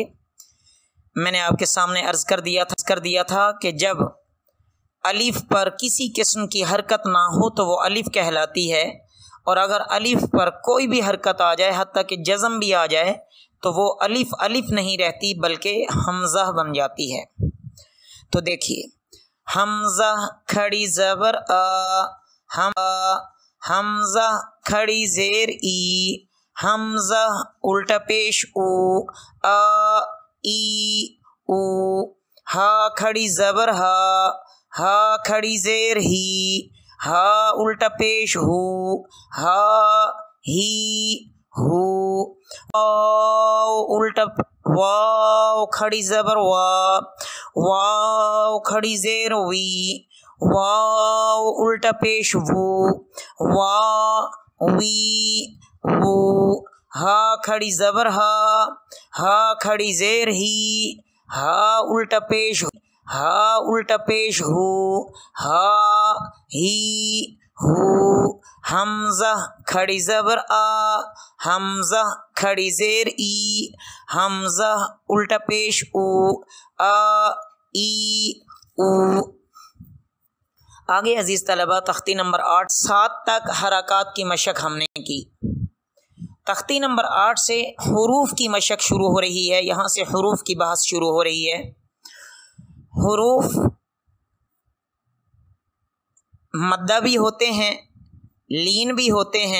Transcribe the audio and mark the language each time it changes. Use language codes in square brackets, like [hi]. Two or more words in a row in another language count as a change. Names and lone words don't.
[ur] میں نے آپ کے سامنے عرض کر دیا تھا کہ جب الف پر کسی قسم کی حرکت نہ ہو تو وہ الف کہلاتی ہے، اور اگر الف پر کوئی بھی حرکت آ جائے، حتیٰ کہ جزم بھی آ جائے، تو وہ الف نہیں رہتی بلکہ حمزہ بن جاتی ہے۔ تو دیکھیے، حمزہ کھڑی زبر حمزہ کھڑی زیر ای، حمزہ الٹا پیش او ای او، ہا کھڑی زبر ہا کھڑی زیر ہی، ہا الٹا پیش ہو ہی ہو، الٹا واو کھڑی زبر واو کھڑی زیر وی، واو الٹا پیش وا وی وو، ہا کھڑی زبر ہا کھڑی زیر ہی، ہا الٹا پیش ہو ہا ہی ہو، حمزہ کھڑی زبر حمزہ کھڑی زیر ای، حمزہ الٹا پیش او ای او۔ آگے عزیز طلبہ، تختی نمبر 8 7 تک حرکات کی مشق ہم نے کی۔ تختی نمبر 8 سے حروف کی مشق شروع ہو رہی ہے، یہاں سے حروف کی بحث شروع ہو رہی ہے۔ حروف مدہ بھی ہوتے ہیں، لین بھی ہوتے ہیں۔